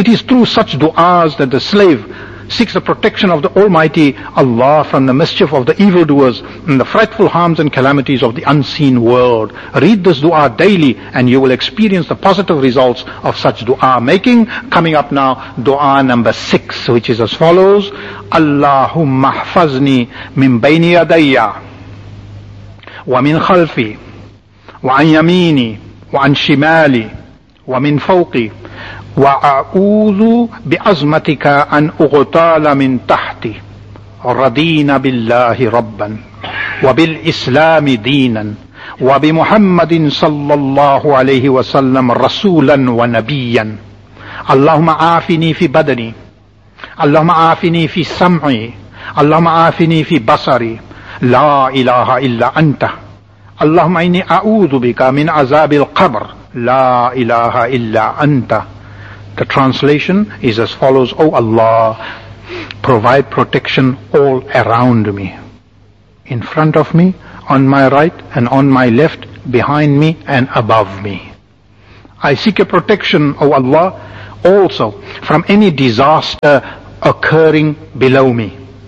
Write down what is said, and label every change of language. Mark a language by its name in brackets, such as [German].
[English] It is through such du'as that the slave seeks the protection of the Almighty Allah from the mischief of the evildoers and the frightful harms and calamities of the unseen world. Read this dua daily and you will experience the positive results of such dua making. Coming up now, dua number 6, which is as follows. [Arabic] Allahumma ihfazni min bayni yadayya wa min khalfi wa an yamini wa an shimali wa min fawqi وَأَعُوذُ بِأَزْمَتِكَ أَنْ أُغْتَالَ مِنْ تَحْتِ رَضِينَ بِاللَّهِ رَبًّا وَبِالْإِسْلَامِ دِينًا وَبِمُحَمَّدٍ صَلَّى اللَّهُ عَلَيْهِ وَسَلَّمَ رَسُولًا وَنَبِيًّا اللهم آفني في بدني اللهم آفني في سمعي اللهم آفني في بصري لا إله إلا أنت اللهم إني أعوذ بك من عذاب القبر La ilaha illa anta. [English] The translation is as follows: O Allah, provide protection all around me. In front of me, on my right and on my left, behind me and above me. I seek your protection, O Allah, also from any disaster occurring below me.